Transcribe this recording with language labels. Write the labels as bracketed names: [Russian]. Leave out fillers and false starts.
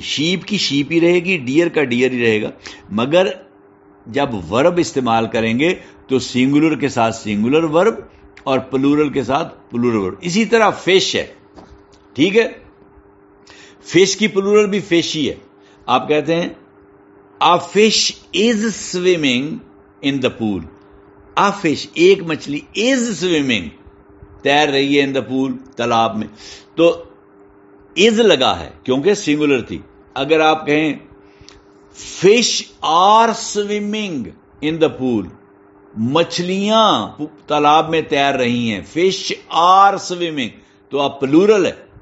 [Urdu] Shape کی shape ہی رہے گی, ڈیئر کا ڈیئر ہی رہے گا, مگر جب ورب استعمال کریں گے تو سنگولر کے ساتھ سنگولر ورب اور پلورل کے ساتھ پلورل ورب. اسی طرح فش ہے. ٹھیک ہے, فش کی پلورل بھی فش ہی ہے. آپ کہتے ہیں [English] A fish is swimming in the pool. A fish, [Urdu] ایک مچھلی, [English] is swimming, [Urdu] تیر رہی ہے, [English] in the pool, [Urdu] تالاب میں. تو is لگا ہے کیونکہ سنگولر تھی. اگر آپ کہیں [English] fish are swimming in the pool, [Urdu] مچھلیاں تالاب میں تیر رہی ہیں, [English] fish are swimming, [Urdu] تو آپ پلورل ہے.